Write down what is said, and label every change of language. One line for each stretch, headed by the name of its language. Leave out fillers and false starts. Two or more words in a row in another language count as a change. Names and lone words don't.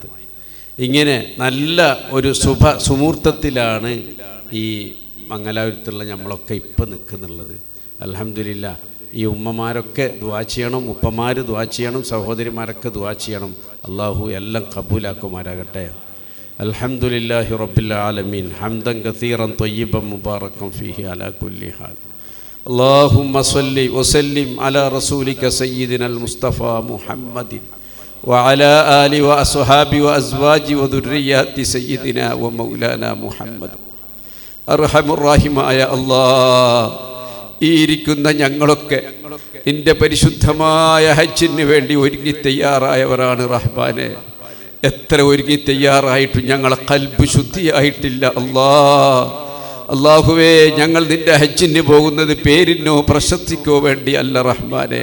Malayalam: ഇങ്ങനെ നല്ല ഒരു സുമുഹൂർത്തത്തിലാണ് ഈ മംഗലാപുരത്തുള്ള നമ്മളൊക്കെ ഇപ്പം നിൽക്കുന്നുള്ളത്. അൽഹംദുലില്ലാ. ഈ ഉമ്മമാരൊക്കെ ദുആ ചെയ്യണം, ഉപ്പമാർ ദുആ ചെയ്യണം, സഹോദരിമാരൊക്കെ ദുആ ചെയ്യണം. അള്ളാഹു എല്ലാം കബൂലാക്കുമാരാകട്ടെ.
Arabic: الحمد لله رب العالمين حمدا كثيرا طيبا مباركا فيه على كل حال. اللهم صل وسلم على رسولك سيدنا المصطفى محمد وعلى آله وأصحابه وأزواجه وذريات سيدنا ومولانا محمد. أرحم الراحمين يا الله.
Malayalam: ഈ ഇരിക്കുന്ന ഞങ്ങളൊക്കെ നിന്റെ പരിശുദ്ധമായ ഹജ്ജിന് വേണ്ടി ഒരുങ്ങി തയ്യാറായവരാണ് റഹ്മാനെ. എത്ര ഒരുങ്ങി തയ്യാറായിട്ടും ഞങ്ങളെ ഖൽബ് ശുദ്ധിയായിട്ടില്ല അല്ലാഹുവേ. ഞങ്ങൾ നിന്റെ ഹജ്ജിന് പോകുന്നത് പേരിനോ പ്രശസ്തിക്കോ വേണ്ടി അല്ല റഹ്മാനെ.